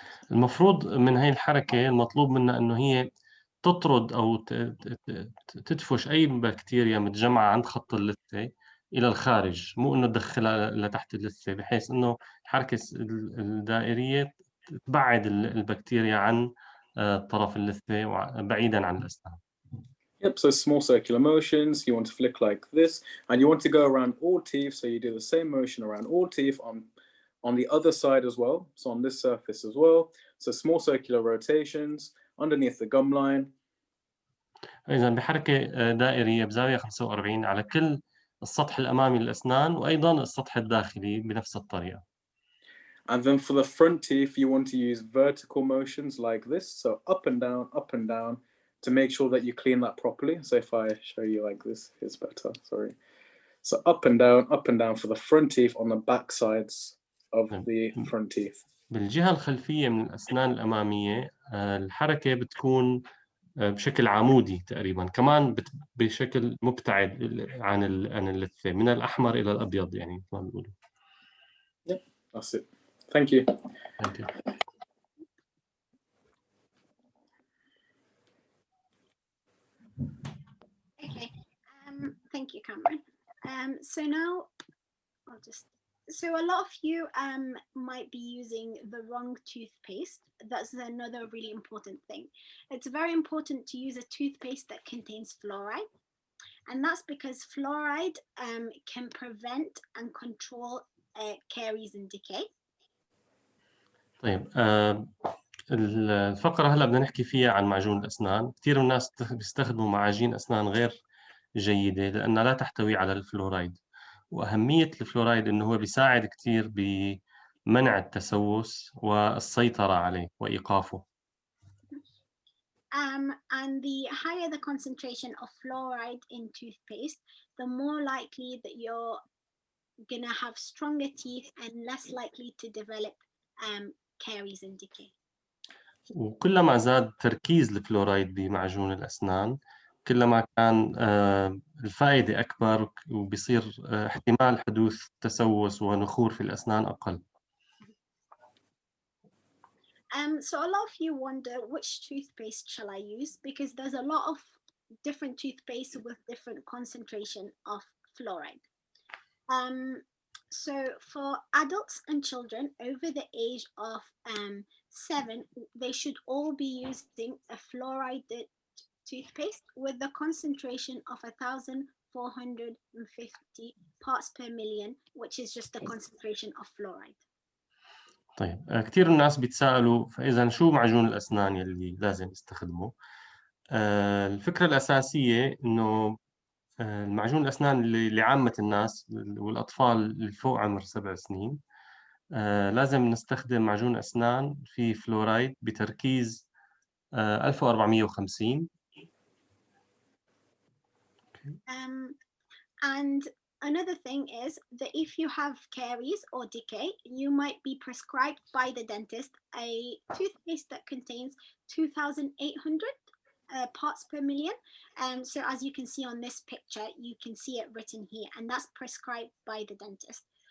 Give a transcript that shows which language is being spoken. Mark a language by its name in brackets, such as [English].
[Arabic] المفروض من هاي الحركة المطلوب منها إنه هي تطرد أو تدفش أي بكتيريا متجمعة عند خط اللثة إلى الخارج، مو إنه تدخلها لتحت اللثة، بحيث إنه الحركة الدائرية تبعد البكتيريا عن طرف اللثة بعيداً عن الأسنان. [English] Yep, so small circular motions, you want to flick like this, and you want to go around all teeth, so you do the same motion around all teeth on the other side as well, so on this surface as well. So small circular rotations underneath the gum line. [Arabic] إذا بحركة دائرية بزاوية 45 على كل السطح الأمامي للأسنان وأيضاً السطح الداخلي بنفس الطريقة. [English] And then for the front teeth, you want to use vertical motions like this, so up and down, to make sure that you clean that properly. So if I show you like this, it's better, sorry. So up and down for the front teeth on the back sides of the front teeth. [Arabic] بالجهة الخلفية من الأسنان الأمامية الحركة بتكون بشكل عمودي تقريبا، كمان بشكل مبتعد عن اللثة من الأحمر إلى الأبيض يعني مثل ما بيقولوا. [English] Yep, that's it. Thank you. Thank you. Okay, thank you, Cameron. So now so a lot of you might be using the wrong toothpaste. That's another really important thing. It's very important to use a toothpaste that contains fluoride, and that's because fluoride can prevent and control caries and decay. [Arabic] طيب الفقرة هلا بدنا نحكي فيها عن معجون الأسنان. كثير من الناس بيستخدموا معاجين أسنان غير جيدة لأنها لا تحتوي على الفلورايد، وأهمية الفلورايد إنه هو بيساعد كثير بمنع التسوس والسيطرة عليه وإيقافه. [English] And the higher the concentration of fluoride in toothpaste, the more likely that you're gonna have stronger teeth and less likely to develop caries and decay. [Arabic] وكلما زاد تركيز الفلورايد بمعجون الأسنان كلما كان الفائدة أكبر وبيصير احتمال حدوث تسوس ونخور في الأسنان أقل. [English] So a lot of you wonder which toothpaste shall I use, because there's a lot of different toothpaste with different concentration of fluoride. So for adults and children over the age of 7, they should all be using a fluoride toothpaste with the concentration of 1,450 parts per million, which is just the concentration of fluoride. [Arabic] طيب كثير الناس بيتساءلوا فإذا شو معجون الأسنان يلي لازم يستخدمه؟ الفكرة الأساسية إنه المعجون الأسنان اللي لعامة الناس والأطفال اللي فوق عمر 7 سنين لازم نستخدم معجون أسنان فيه فلورايد بتركيز 1450. [English] And another thing is that if you have caries or decay, you might be prescribed by the dentist a toothpaste that contains 2,800 parts per million. So as you can see on this picture, you can see it written here, and that's prescribed by the dentist.